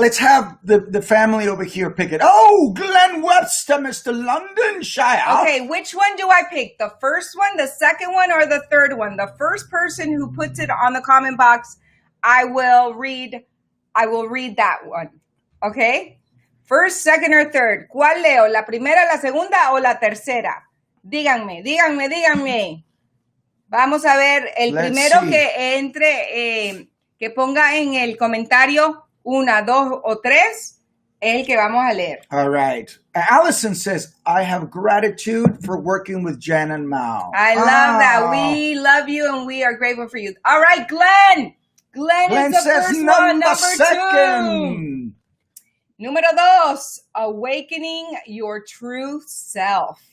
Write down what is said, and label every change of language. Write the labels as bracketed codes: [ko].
[en] let's have the family over here pick it. Oh, Glenn Webster, Mr. London Shire. Okay, which one do I pick? The first one, the second one, or the third one? The first person who puts it on the comment box, I will read that one. Okay? First, second, or third. [es] ¿Cuál leo? ¿La primera, la segunda o la tercera? Díganme. Vamos a ver, el primero que entre, que ponga en el comentario 1, 2 o 3, es el que vamos a leer. [en] All right. Allison says, I have gratitude for working with Jen and Mao. I love that. We love you and we are grateful for you. All right, Glenn. Glenn is the says first one. Number second. 2. [es] Número 2, [en] awakening your true self.